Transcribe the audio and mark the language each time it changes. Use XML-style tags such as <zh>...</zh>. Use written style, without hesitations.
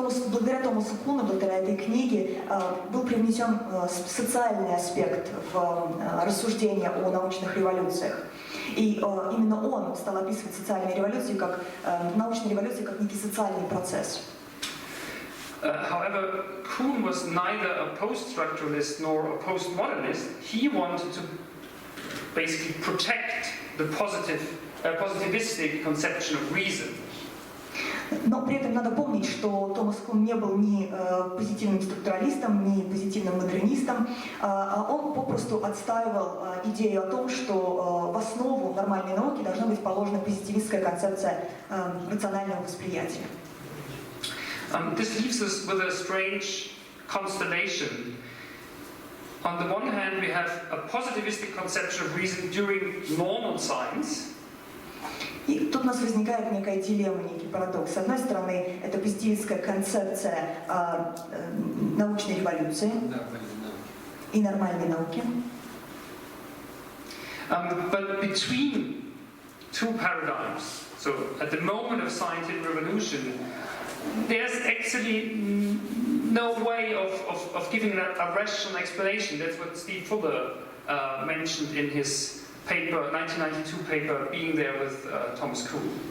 <ru>Благодаря Томасу Куну, благодаря этой книге, был привнесен социальный аспект в рассуждение о научных революциях. И именно он стал описывать социальные революции как научные революции как некий социальный процесс.</ru> <en>However, Kuhn was neither a post-structuralist nor a postmodernist. He wanted to basically protect the positivistic conception of reason.</en> <ru>Но при этом надо помнить, что Томас Кун не был ни позитивным структуралистом, ни позитивным модернистом, а он попросту отстаивал идею о том, что в основу нормальной науки должна быть положена позитивистская концепция рационального восприятия.</ru> <en>This leaves us with a strange constellation. On the one hand, we have a positivistic conception of reason during normal science.</en> <ru>И тут у нас возникает некая дилемма, некий парадокс. С одной стороны, это позитивистская концепция научной революции и нормальной науки.</ru> <en>But between two paradigms, so at the moment of scientific revolution, there's actually no way of giving a rational explanation. That's what Steve Fuller mentioned in his paper, 1992 paper, Being There with Thomas Kuhn.</en>